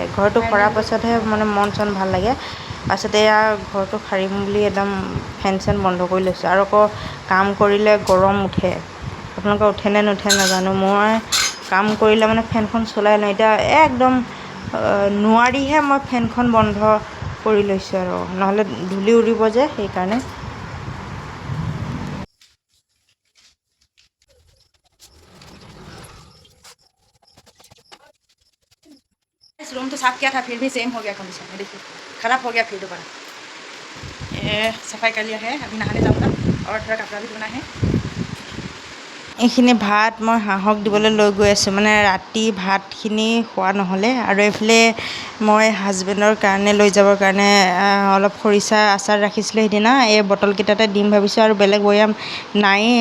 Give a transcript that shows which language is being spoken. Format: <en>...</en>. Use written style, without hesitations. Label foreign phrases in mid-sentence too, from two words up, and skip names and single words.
<as>ঘৰটো সৰাৰ পাছতহে মানে মন চন ভাল লাগে। পাছতে এয়া ঘৰটো সাৰিম বুলি একদম ফেন চেন বন্ধ কৰি লৈছোঁ। আৰু আকৌ কাম কৰিলে গৰম উঠে, আপোনালোকৰ উঠেনে নুঠে নাজানো। মই কাম কৰিলে মানে ফেনখন চলাই লওঁ। এতিয়া একদম নোৱাৰিহে মই ফেনখন বন্ধ কৰি লৈছোঁ, আৰু নহ'লে ধূলি উৰিব যে, সেইকাৰণে।</as> <hi>रूम तो साफ किया था, फिर भी सेम हो गया कंडीशन। देखिए ख़राब हो गया फिर दोबारा। ये सफाई कर लिया है, अभी नहाने जाऊँगा और थोड़ा कपड़ा भी धोना है।</hi> <as>এইখিনি ভাত মই হাঁহক দিবলৈ লৈ গৈ আছোঁ, মানে ৰাতি ভাতখিনি খোৱা নহ'লে। আৰু এইফালে মই হাজবেণ্ডৰ কাৰণে লৈ যাবৰ কাৰণে অলপ খৰিচা আচাৰ ৰাখিছিলোঁ সেইদিনা, এই বটলকেইটাতে দিম ভাবিছোঁ। আৰু বেলেগ বৈয়াম নায়েই।</as>